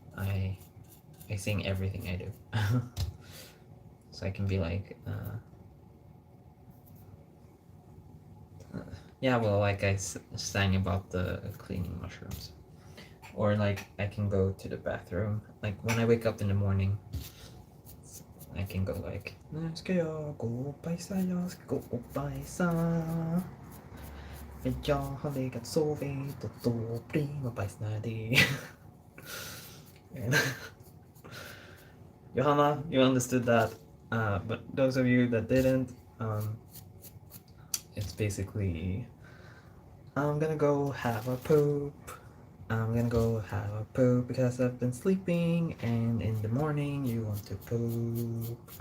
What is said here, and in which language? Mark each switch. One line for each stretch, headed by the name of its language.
English: I sing everything I do. So I can be like, yeah, well, like sang about the cleaning mushrooms. Or like I can go to the bathroom. Like when I wake up in the morning, I can go like,
Swedish: "Nu ska jag gå och bajsa,
English: jag ska gå och bajsa.
Swedish: För jag har legat sovit och då blir man bajsnödig."
English: And Johanna, you understood that. But those of you that didn't, it's basically, I'm gonna go have a poop. I'm gonna go have a poop because I've been sleeping, and in the morning you want to poop.